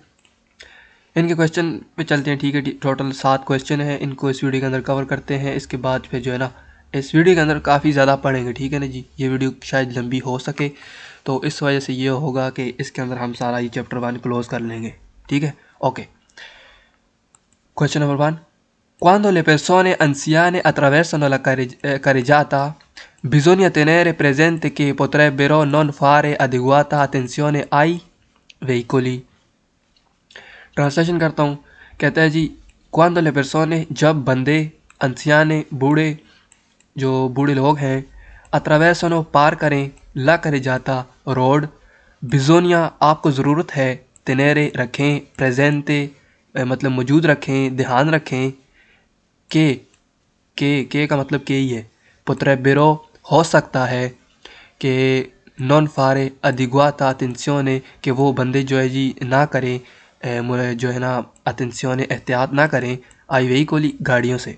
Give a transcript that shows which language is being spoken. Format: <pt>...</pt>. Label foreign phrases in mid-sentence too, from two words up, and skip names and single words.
<hi>इनके क्वेश्चन पे चलते हैं, ठीक है। टोटल 7 क्वेश्चन है, इनको इस वीडियो के अंदर कवर करते हैं। इसके बाद फिर जो है ना इस वीडियो के अंदर काफ़ी ज़्यादा पढ़ेंगे, ठीक है ना जी। ये वीडियो शायद लंबी हो सके, तो इस वजह से ये होगा कि इसके अंदर हम सारा ये चैप्टर 1 क्लोज कर लेंगे, ठीक है।</hi> <en>OK, question number 1.</en> <it>Quando le persone anziane attraversano la carreggiata, bisogna tenere presente che potrebbero non fare adeguata attenzione ai veicoli।</it> <hi>ट्रांसलेशन करता हूँ। कहता है जी,</hi> <it>quando le persone</it> <hi>जब बंदे, अंसियाने बूढ़े, जो बूढ़े लोग हैं, अट्रावेसनो पार करें,</hi> <it>la carreggiata</it> <hi>रोड, बिजोनिया आपको ज़रूरत है, तेनेरे रखें, प्रेजेंटे मतलब मौजूद रखें, ध्यान रखें, के के का मतलब के ही है, पोत्रेबेरो हो सकता है, कि</hi> <it>non fare adeguata attenzione</it> <hi>कि वो बंदे जो है जी ना करें, जो है ना अटेंसियोने एहतियात ना करें,</hi> <it>ai veicoli</it> <hi>गाड़ियों से।</hi>